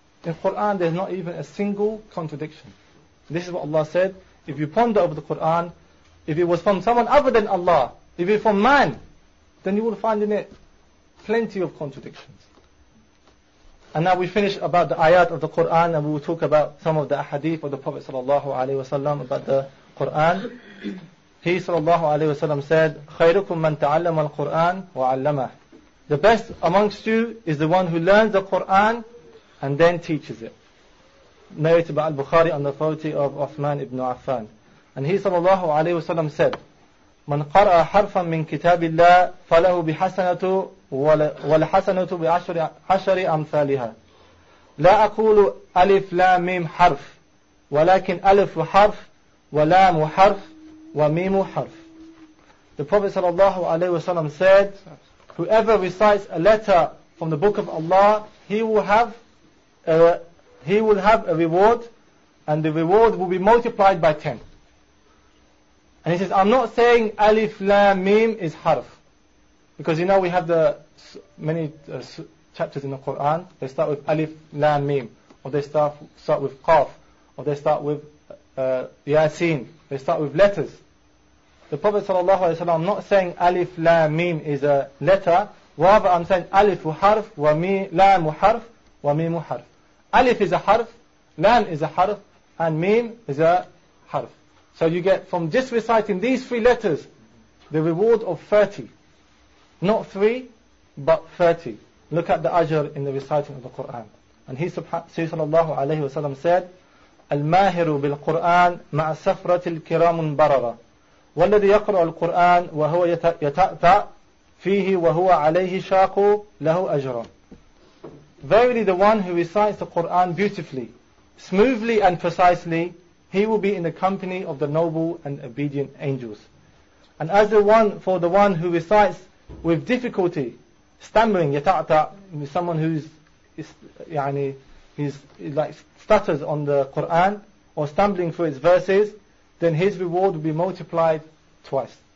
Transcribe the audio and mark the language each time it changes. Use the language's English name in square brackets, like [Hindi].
[English] In Quran there's not even a single contradiction. This is what Allah said, if you ponder over the Quran, if it was from someone other than Allah, if it's from man, then you will find in it plenty of contradictions. And now we finish about the ayat of the Quran, and we will talk about some of the ahadith of the Prophet ﷺ about the Quran. [Arabic] He ﷺ said, خَيْرُكُمْ مَنْ تَعَلَّمَ الْقُرْآنَ وَعَلَّمَهُ. [English] The best amongst you is the one who learns the Quran and then teaches it. Narrated by Al-Bukhari on the authority of Uthman ibn Affan. [Arabic] And he ﷺ said, من قرأ حرفا من كتاب الله فله بحسنة والحسنة بعشر أمثالها لا أقول ألف لا ميم حرف ولكن ألف حرف ولام حرف وميم حرف. [English] The Prophet ﷺ said, whoever recites a letter from the book of Allah, he will have a reward, and the reward will be multiplied by 10. And he says, I'm not saying alif lam mim is harf, because we have the many chapters in the Quran, they start with alif lam mim, or they start with qaf, or they start with yasin, they start with letters. The Prophet ﷺ, I'm not saying alif lam mim is a letter, rather I'm saying [Arabic] alif harf wa lam harf wa mim harf. [English] Alif is a harf, lam is a harf, and mim is a harf. So you get from just reciting these 3 letters the reward of 30. Not 3, but 30. Look at the ajr in the reciting of the Quran. [Arabic] And he sallallahu alayhi wa sallam said, الماهر بالقرآن مع سفرة الكرام البررة والذي يقرأ القرآن وهو يتأتأ فيه وهو عليه شاق له أجرا. [English] Verily the one who recites the Quran beautifully, smoothly and precisely, he will be in the company of the noble and obedient angels. And as for the one who recites with difficulty, stammering, yata'ta, someone who's like stutters on the Quran or stumbling through its verses, then his reward will be multiplied twice.